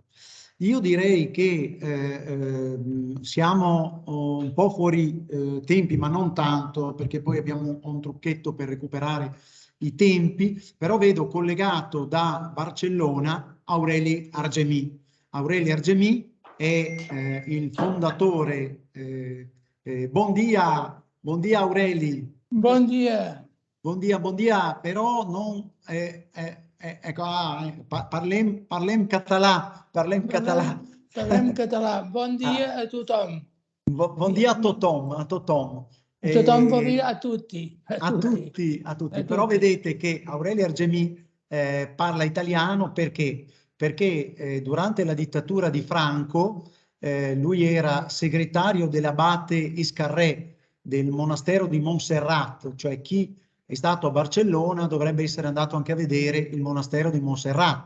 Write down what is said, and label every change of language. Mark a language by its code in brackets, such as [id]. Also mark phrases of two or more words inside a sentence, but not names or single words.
[it] Io direi che siamo un po' fuori tempi, ma non tanto, perché poi abbiamo un trucchetto per recuperare i tempi, però vedo collegato da Barcellona Aureli Argemì. Aureli Argemì è il fondatore. Buon dia Aureli. Buon dia. Buon dia, però non... ecco, [ca] parlem català. Parlem català. Bon dia a tothom. [it] Buon dia [ca] a tothom. A tothom [it] vuol dire a tutti. A tutti. Però vedete che Aureli Argemì parla italiano perché? Perché durante la dittatura di Franco lui era segretario dell'abate Iscarré del monastero di Montserrat, cioè chi è stato a Barcellona dovrebbe essere andato anche a vedere il monastero di Montserrat.